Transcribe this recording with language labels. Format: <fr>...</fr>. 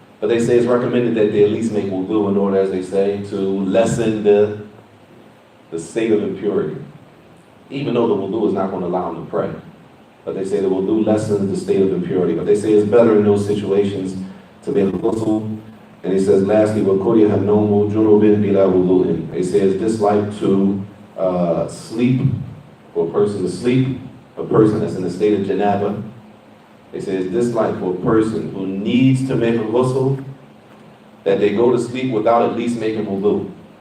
<en>But they say it's recommended that they at least make wudu in order, as they say, to lessen the state of impurity. Even though the wudu is not going to allow them to pray. But they say the wudu lessens the state of impurity. But they say it's better in those situations to make a ghusl. And he says, lastly,</en> <ar>وَكُرِهَ النَّوْمُ جُنُوبٍ بِلَا وُضُوءٍ.</ar> <en>They say it's disliked to sleep, for a person to sleep, a person that's in the state of janaba. They say it's disliked for a person who needs to make a ghusl that they go to sleep without at least making wudu.</en>